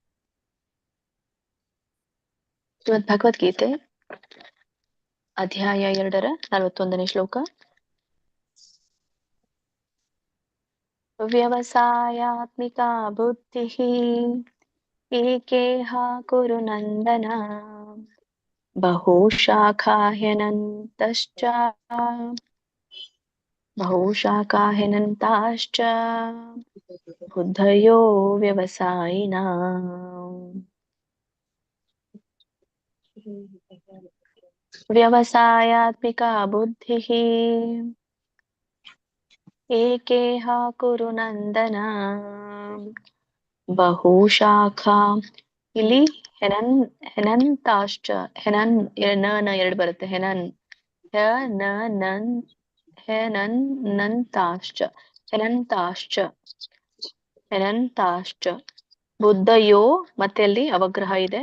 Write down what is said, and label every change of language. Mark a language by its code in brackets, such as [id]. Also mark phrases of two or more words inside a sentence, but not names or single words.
[kn] ಶ್ರೀಮದ್ ಭಗವದ್ಗೀತೆ ಅಧ್ಯಾಯ 2ರ 41ನೇ ಶ್ಲೋಕ. [sa] ವ್ಯವಸಾಯಾತ್ಮಿಕಾ ಬುದ್ಧಿಃ ಏಕೇಹ ಕುರು ನಂದನ ಬಹುಶಾಖಾ ಹ್ಯನಂತಾಶ್ಚ ಬುದ್ಧಯೋ ವ್ಯವಸಾಯಿನಾಂ. ವ್ಯವಸಾಯಾತ್ಮಿಕಾ ಬುದ್ಧಿಃ ಏಕೇಹ ಕುರು ನಂದನ ಬಹುಶಾಖಾ. [kn] ಇಲ್ಲಿ ಹೆನಂತಾಶ್ಚ, ಹೆನನ್ ಎರಡು ಬರುತ್ತೆ. [sa] ಹೆನಂತಾಶ್ಚ ಬುದ್ಧಯೋ, [kn] ಮತ್ತೆ ಅಲ್ಲಿ ಅವಗ್ರಹ ಇದೆ.